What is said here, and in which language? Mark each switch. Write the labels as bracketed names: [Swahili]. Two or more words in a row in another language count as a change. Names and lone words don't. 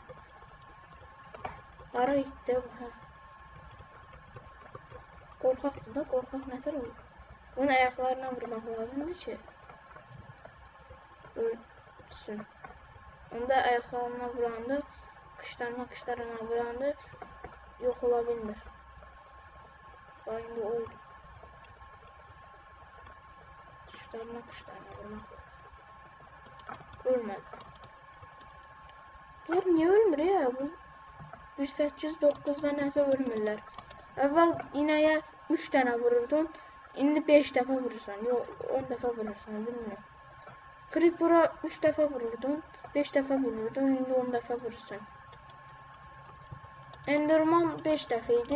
[Azerbaijani] Qara itdə bu, hə. Qorxaqdır da, qorxaq nətər olur. Bunun ayaqlarına vurmaq lazımdır ki, ölsün. Onda ayaqlarına vuranda, qışlarına vuranda [Turkish] yok olabilir. Bak şimdi oldu. Kuşlarına vurmak lazım. Ölmedi. Bunlar niye ölmür ya? [Azerbaijani] Bu 1.809'da nəsə ölmürlər. Əvvəl inəyə 3 dənə vururdun. İndi 5 dəfə vurursan. Yox, 10 dəfə vurursan, bilmirəm. Creeper'a 3 dəfə vururdun. 5 dəfə vururdun. İndi 10 dəfə vurursan. Enderman 5 dəfə idi.